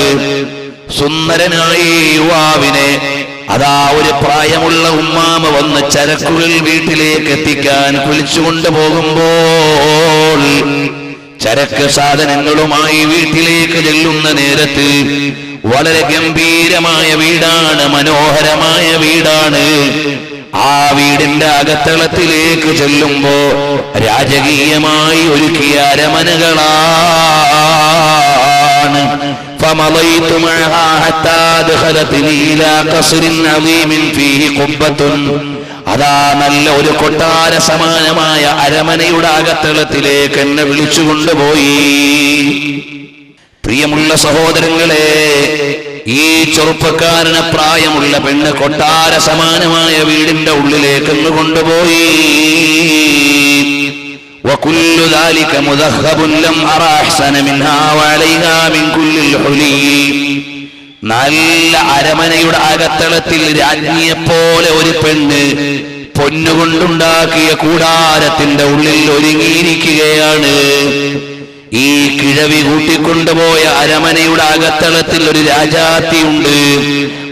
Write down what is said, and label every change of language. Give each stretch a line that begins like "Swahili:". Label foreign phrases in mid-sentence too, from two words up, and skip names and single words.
Malayalam: സുന്ദരനായ യുവാവിനെ അതാ ഒരു പ്രായമുള്ള ഉമ്മാമ വന്ന് ചരക്കുകൾ വീട്ടിലേക്ക് എത്തിക്കാൻ വിളിച്ചുകൊണ്ടു പോകുമ്പോൾ, ചരക്ക് സാധനങ്ങളുമായി വീട്ടിലേക്ക് ചെല്ലുന്ന നേരത്ത് വളരെ ഗംഭീരമായ വീടാണ്, മനോഹരമായ വീടാണ്. ആ വീടിന്റെ അകത്തളത്തിലേക്ക് ചെല്ലുമ്പോ രാജകീയമായി ഒരുക്കിയ അരമനകളാണ്.
Arabic: فمضيت معها حتى دخلتني إلى قصر عظيم فيه قبة.
Malayalam: അതാ നല്ല ഒരു കൊട്ടാര സമാനമായ അരമനയുടെ അകത്തളത്തിലേക്ക് എന്നെ വിളിച്ചു കൊണ്ടുപോയി. പ്രിയമുള്ള സഹോദരങ്ങളെ, ഈ ചെറുപ്പക്കാരന് പ്രായമുള്ള പെണ്ണ് കൊട്ടാര സമാനമായ വീടിന്റെ ഉള്ളിലേക്ക് കൊണ്ടുപോയി.
Arabic: وكل ذلك مذهب لم أرى أحسن منها وعليها من كل الحلي.
Malayalam: നല്ല അരമനയുടെ അകത്തളത്തിൽ രാജ്ഞിയെപ്പോലെ ഒരു പെണ്ണ് പൊന്നുകൊണ്ടുണ്ടാക്കിയ കൂടാരത്തിന്റെ ഉള്ളിൽ ഒരുങ്ങിയിരിക്കുകയാണ്. ഈ കിഴവി കൂട്ടിക്കൊണ്ടുപോയ അരമനയുടെ അകത്തളത്തിൽ ഒരു രാജാത്തിയുണ്ട്.